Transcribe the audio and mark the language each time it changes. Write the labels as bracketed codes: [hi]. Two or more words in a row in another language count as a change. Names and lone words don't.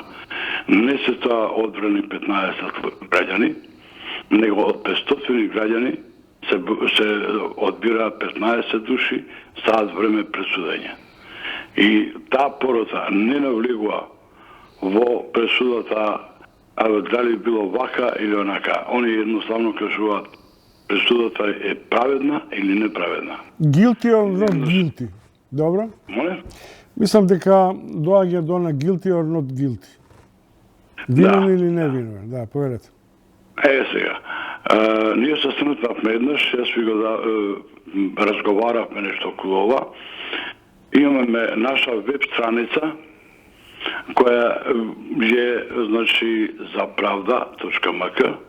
[mk] Не се тоа одбрани 15 граѓани, него од 500 граѓани се одбира 15 души саат време пресудење. И таа породца не навлегува во пресудата дали било вака или онака. Они едноставно кажуваат пресудата е праведна или неправедна. [en] Guilty or not guilty. [mk] Добро? Моле? Мислам дека доаѓа до на [en] guilty or not guilty. [mk] Винен или не винен. Да, повелете. Сега. Ние се сретнавме еднаш, јас ви го разговаравме нешто околу ова. Имаме наша веб страница која е значи zapravda.mk.